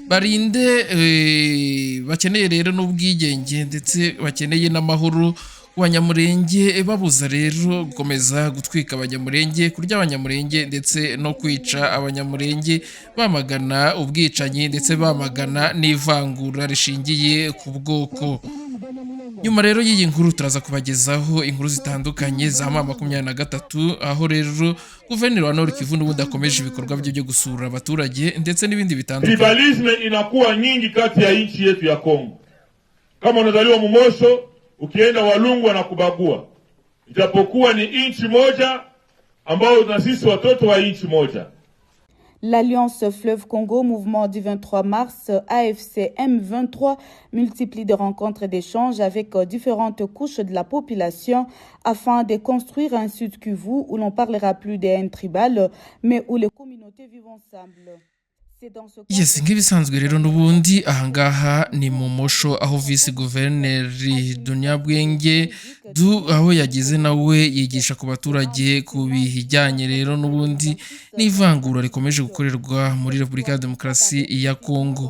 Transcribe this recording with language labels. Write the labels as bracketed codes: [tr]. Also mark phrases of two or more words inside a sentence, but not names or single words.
[rw] bakeneye rero n'ubwigenge ndetse bakeneye n'amahoro abanyamurenge babuza rero gukomeza gutwika abanyamurenge, kurya abanyamurenge ndetse no kwica abanyamurenge, bamagana ubwicanyi ndetse bamagana n'ivangura rishingiye ku bwoko. Nyuma rero y'iyi nkuru turaza kubagezaho inkuru zitandukanye za M23, aho rero guverineri wa Nord Kivu n'ubundi akomeje ibikorwa byo gusura abaturage ndetse n'ibindi bitandukanye. [sw] Tribalisme inakuwa nyingi kati ya nchi yetu ya Kongo. Kama unazaliwa Mumosho, ukienda Walungu wanakubagua, ijapokuwa ni nchi moja ambao na sisi watoto wa nchi moja. [fr] L'Alliance Fleuve Congo, mouvement du 23 mars, AFC M23, multiplie des rencontres et d'échanges avec différentes couches de la population afin de construire un Sud Kivu où l'on parlera plus des haines tribales, mais où les communautés vivent ensemble. [rw] Yes, nk'ibisanzwe rero n'ubundi ahangaha ni mu Mosho aho vice guverineri Dunyabwenge aho yagize nawe yigisha ku baturage ku bijyanye rero n'ubundi n'ivangura rikomeje gukorerwa muri Repubulika ya Demokarasi ya Kongo.